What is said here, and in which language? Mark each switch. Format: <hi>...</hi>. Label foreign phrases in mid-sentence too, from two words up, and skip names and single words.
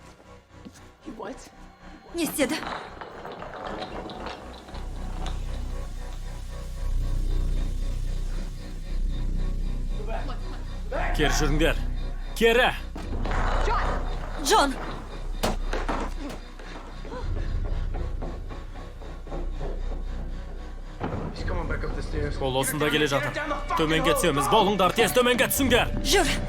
<kk>Не істеді? Кер жүріңдер. Кері! Джон!</kk> <en>He's coming back up the stairs.</en> <kk>Ол осында келе жатыр. Төменге түсеміз, болыңдар, тез төменге түсіңдер. Жүр!</kk>